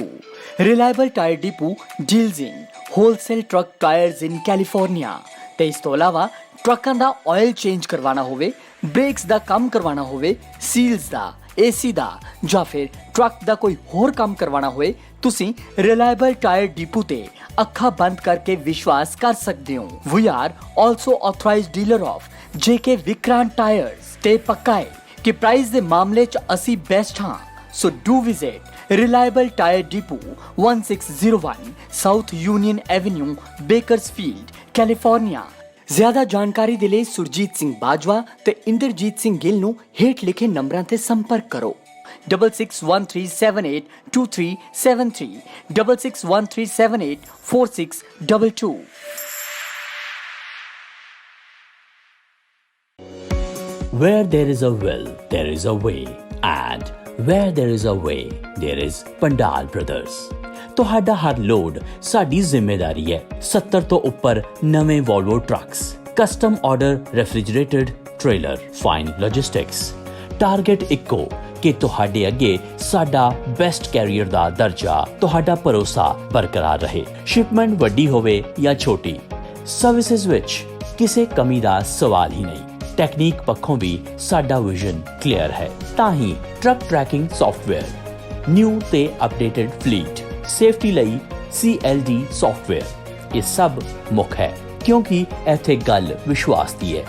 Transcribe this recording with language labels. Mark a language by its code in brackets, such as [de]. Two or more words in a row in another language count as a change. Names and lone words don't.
[en] Reliable Tyre Depot deals in wholesale truck tyres in California [pa] ਤੇ ਇਸ ਤੋ ਇਲਾਵਾ ਟਰੱਕਾਂ ਕਾ [en] oil change [pa] ਕਰਵਾਉਣਾ ਹੋਵੇ, ਬ੍ਰੇਕਸ ਕਾ ਕੰਮ ਕਰਵਾਉਣਾ ਹੋਵੇ, ਸੀਲਸ ਕਾ, AC ਕਾ ਯਾ ਫਿਰ ਟਰੱਕ ਕਾ ਕੋਈ ਹੋਰ ਕੰਮ ਕਰਵਾਉਣਾ ਹੋਏ, ਤੁਸੀ ਰਿਲਾਇਬਲ ਟਾਇਰ ਡਿਪੋ ਤੇ ਅੱਖਾਂ ਬੰਦ ਕਰਕੇ ਵਿਸ਼ਵਾਸ ਕਰ ਸਕਦੇ ਹੋ। [en] We are also authorised dealer of JK Vikrant Tyres [pa] ਤੇ ਪੱਕਾ ਹੈ ਕਿ ਪ੍ਰਾਈਸ ਦੇ ਮਾਮਲੇ ਚ ਅਸੀ ਬੈਸਟ ਹਾਂ। [en] So do visit Reliable Tyre Depot 1601 South Union Avenue Bakersfield California. [pa] ਜ਼ਿਆਦਾ ਜਾਣਕਾਰੀ ਦੇ ਲਈ ਸੁਰਜੀਤ ਸਿੰਘ ਬਾਜਵਾ ਤੇ ਇੰਦਰਜੀਤ ਸਿੰਘ ਗਿੱਲ ਨੂੰ ਹੇਠ ਲਿਖੇ ਨੰਬਰਾਂ ਤੇ ਸੰਪਰਕ ਕਰੋ 6613782373 6613784622। [en] Where there is a will, there is a way, and where there is a way, there is Pandal Brothers. [pa] ਤੁਹਾਡਾ ਹਰ ਲੋਡ ਸਾਡੀ ਜ਼ਿੰਮੇਵਾਰੀ ਹੈ। 70 ਤੋਂ ਉੱਪਰ ਨਵੇਂ ਵੋਲਵੋ ਟਰੱਕਸ, [en] custom order refrigerated trailer, fine logistics. [pa] ਟਾਰਗੇਟ ਇੱਕੋ ਕਿ ਤੁਹਾਡੇ ਅੱਗੇ ਸਾਡਾ [en] best carrier [pa] ਦਾ ਦਰਜਾ, ਤੁਹਾਡਾ ਭਰੋਸਾ ਬਰਕਰਾਰ ਰਹੇ। ਸ਼ਿਪਮੈਂਟ ਵੱਡੀ ਹੋਵੇ ਜਾਂ ਛੋਟੀ, ਸਰਵਿਸਿਜ਼ ਵਿੱਚ ਕਿਸੇ ਕਮੀ ਦਾ ਸਵਾਲ ਹੀ ਨਹੀਂ। ਟੈਕਨੀਕ ਪੱਖੋਂ ਵੀ ਸਾਡਾ [en] vision clear [pa] ਹੈ। ਤਾਂ ਹੀ [en] truck tracking software, new [pa] ਤੇ [en] updated fleet, [pa] ਸੇਫਟੀ ਲਈ CLD ਸੌਫਟਵੇਅਰ, ਇਹ ਸਭ ਮੁੱਖ ਹੈ ਕਿਉਂਕਿ ਇੱਥੇ ਗੱਲ ਵਿਸ਼ਵਾਸ ਦੀ ਹੈ।